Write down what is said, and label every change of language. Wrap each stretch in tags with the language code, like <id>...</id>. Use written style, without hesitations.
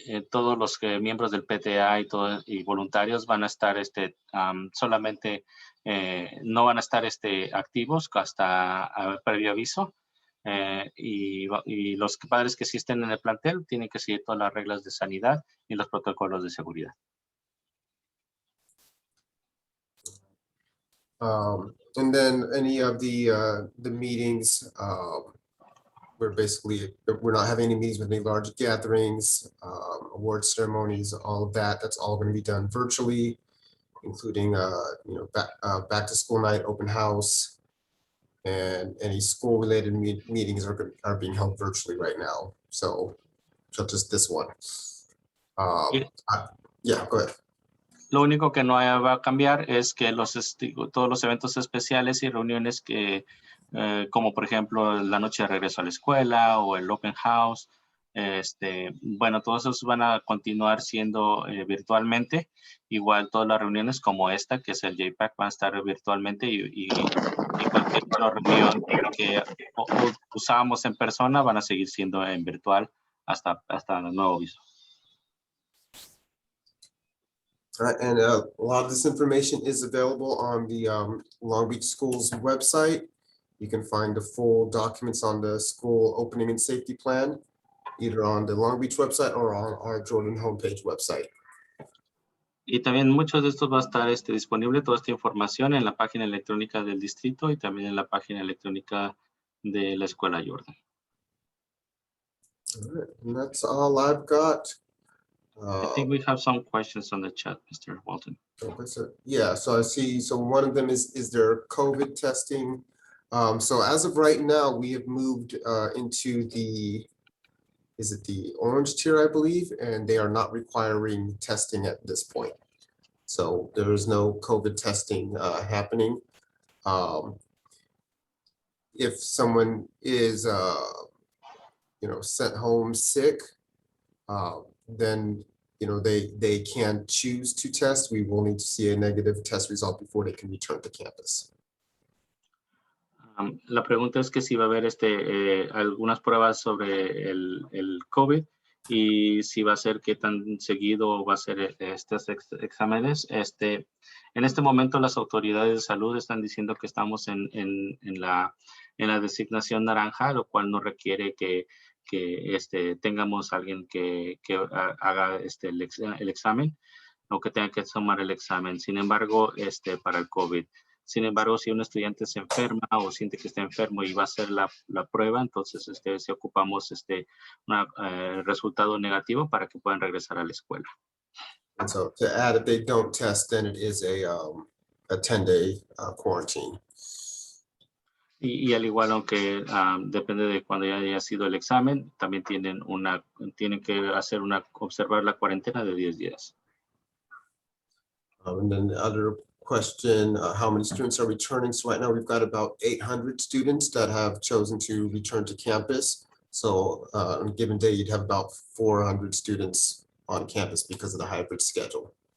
<es>Todos los miembros del PTA y voluntarios van a estar solamente, no van a estar activos hasta previo aviso. Y los padres que sí estén en el plantel tienen que seguir todas las reglas de sanidad y los protocolos de seguridad.</es> <en>And then any of the meetings, we're not having any meetings with any large gatherings, award ceremonies, all of that. That's all going to be done virtually, including back to school night, open house, and any school related meetings are being held virtually right now. So just this one. Yeah, go ahead.</en> <es>Lo único que no va a cambiar es que todos los eventos especiales y reuniones como por ejemplo la noche de regreso a la escuela o el open house, bueno, todos esos van a continuar siendo virtualmente. Igual todas las reuniones como esta, que es el JPAC, van a estar virtualmente y cualquier otra reunión que usábamos en persona van a seguir siendo en virtual hasta el nuevo aviso.</es> <en>And a lot of this information is available on the Long Beach Schools website. You can find the full documents on the school opening and safety plan, either on the Long Beach website or on our Jordan homepage website.</en> <es>Y también muchos de estos va a estar disponible, toda esta información en la página electrónica del distrito y también en la página electrónica de la Escuela Jordan.</es> <en>All right, and that's all I've got. I think we have some questions on the chat, Mr. Walton. Yeah, so I see, so one of them is there COVID testing? So as of right now, we have moved into is it the orange tier, I believe, and they are not requiring testing at this point. So there is no COVID testing happening. If someone is, sent home sick, then they can choose to test. We will need to see a negative test result before they can return to campus.</en> <es>La pregunta es que si va a haber algunas pruebas sobre el COVID y si va a ser qué tan seguido va a ser estos exámenes. En este momento las autoridades de salud están diciendo que estamos en la designación naranja, lo cual no requiere que tengamos alguien que haga el examen o que tenga que tomar el examen. Sin embargo, para el COVID. Sin embargo, si un estudiante se enferma o siente que está enfermo y va a hacer la prueba, entonces si ocupamos un resultado negativo para que puedan regresar a la escuela.</es> <en>And so to add, if they don't test, then it is a 10-day quarantine.</en> <es>Y al igual, aunque depende de cuando ya haya sido el examen, también tienen que observar la cuarentena de 10 días.</es> <en>And then the other question, how many students are returning? So right now we've got about 800 students that have chosen to return to campus. So on a given day, you'd have about 400 students on campus because of the hybrid schedule.</en>